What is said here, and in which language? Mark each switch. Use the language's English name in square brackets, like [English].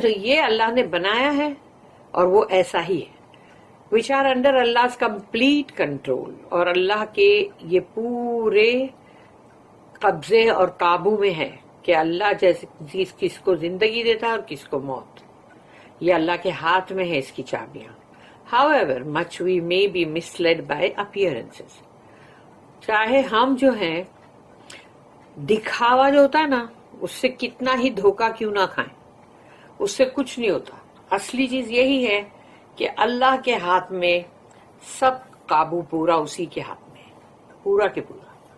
[Hindi] तो ये अल्लाह ने बनाया है और वो ऐसा ही है. [English] Which are under Allah complete control. [Hindi] और अल्लाह के ये पूरे कब्जे और काबू में है कि अल्लाह जैसे किसको जिंदगी देता है और किसको मौत. ये अल्लाह के हाथ में है इसकी चाबियां. [English] However, much we may be misled by appearances. [Hindi] चाहे हम जो हैं दिखावा जो होता है ना, उससे कितना ही धोखा क्यों ना खाएं, उससे कुछ नहीं होता. असली चीज यही है कि अल्लाह के हाथ में सब काबू, पूरा उसी के हाथ में, पूरा के पूरा.